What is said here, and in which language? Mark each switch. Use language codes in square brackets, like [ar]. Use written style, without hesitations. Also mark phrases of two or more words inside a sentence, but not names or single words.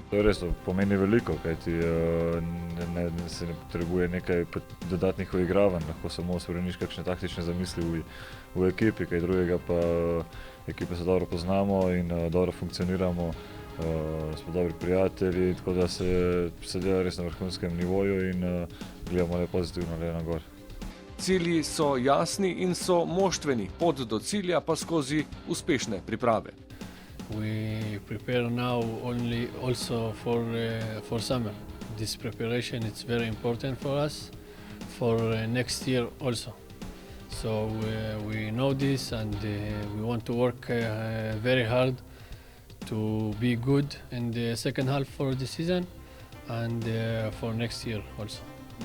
[sl] To je res, to pomeni veliko, kajti se ne potrebuje nekaj dodatnih uigravanj, lahko samo spremeniš kakšne taktične zamisli v ekipi, kaj drugega pa ekipe se dobro poznamo in dobro funkcioniramo, smo dobri prijatelji, tako da se dela res na vrhunskem nivoju in gledamo le pozitivno, le na gor. Cilji so jasni in so moštveni, pot do cilja pa skozi uspešne priprave. [en] We prepare now also for summer. This preparation is very important for us for next year also. So we know this and we want to work very hard to be good in the second half for the season and for next year also.